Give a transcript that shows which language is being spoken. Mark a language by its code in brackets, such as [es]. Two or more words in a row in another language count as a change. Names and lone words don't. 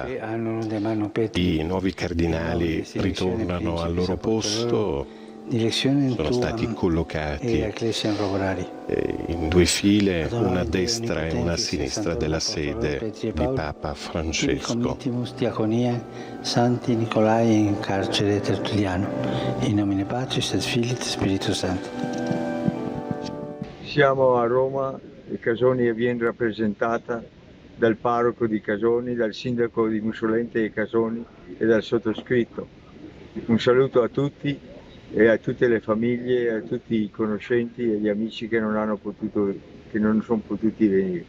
[it] i nuovi cardinali ritornano al loro posto, sono stati collocati in due file, una a destra e una a sinistra della sede di Papa Francesco. [la] Santi Nicolai in carcere Tertulliano, in nomine Patris et Filii et Spiritus Sancti. [it] Siamo a Roma e Casoni viene rappresentata dal parroco di Casoni, dal sindaco di Mussolente e Casoni e dal sottoscritto. Un saluto a tutti e a tutte le famiglie, a tutti i conoscenti e gli amici che non sono potuti venire.